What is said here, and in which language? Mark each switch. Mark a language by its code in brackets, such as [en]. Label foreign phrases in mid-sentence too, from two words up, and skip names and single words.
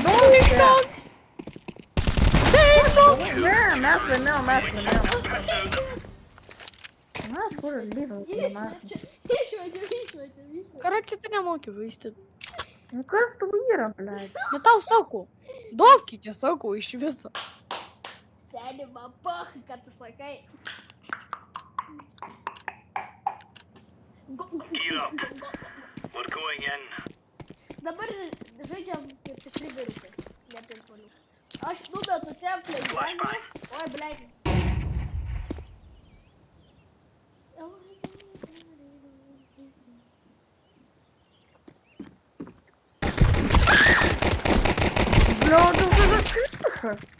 [lt] Ding dong. Ding dong. Ne, mes laimėjom. Mes kur lygiai mes. Išmečiau. [ru] Короче, ты не [lt] moki žaisti. Nu kas tu yra, blėt? Bet tau sakau. Duokite, sakau, iš viso. Seni, man pahai, ką tu sakai. [en] We're going in. [lt] Dabar žaidžiam kaip tikri vyrukai. Ne pimpaliukai. Aš numetu templę į vandenį. Oi, blėt. Bля, tu kas?